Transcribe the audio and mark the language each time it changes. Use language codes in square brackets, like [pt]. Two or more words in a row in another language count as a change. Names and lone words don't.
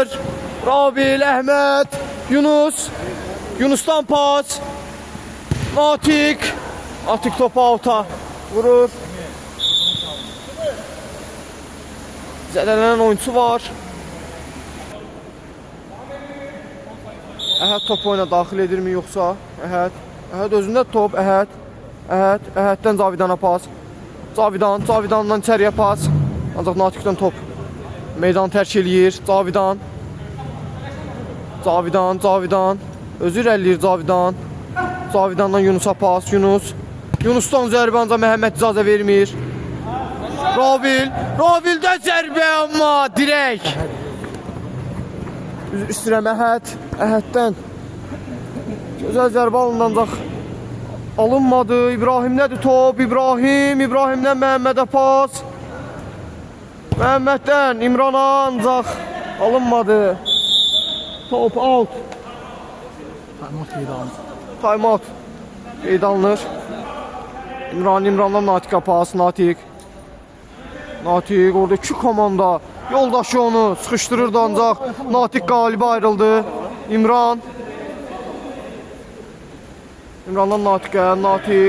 [az] Rabil, Əhməd, Yunusdan pas Natiq topu alta vurur. Zədələnən oyuncu var. Əhəd top oyuna daxil edirmi yoxsa? Əhəd özündə top. Əhəddən Cavidana pas. Cavidandan içəriyə pas. Ancaq Natiqdən top meydanı tərk eləyir. Cavidan özü irəliləyir. Cavidandan Yunusa pas. Yunusdan zərbə ancaq Məhəmməd icazə vermir. Ravildən zərbə amma dirək. İstəyirəm Əhəddən gözəl zərbə alındı ancaq Alınmadı. İbrahim'dədir top. İbrahim'dən Məhəmmədə pas. Məhəmməddən İmrana ancaq alınmadı. Top out. [en] Time out. [az] Qeyd alınır. İmrandan Natiqə pas. Natiq orada iki komanda yoldaşı onu sıxışdırırdı ancaq Natiq qalibi ayrıldı. İmrandan Natiq.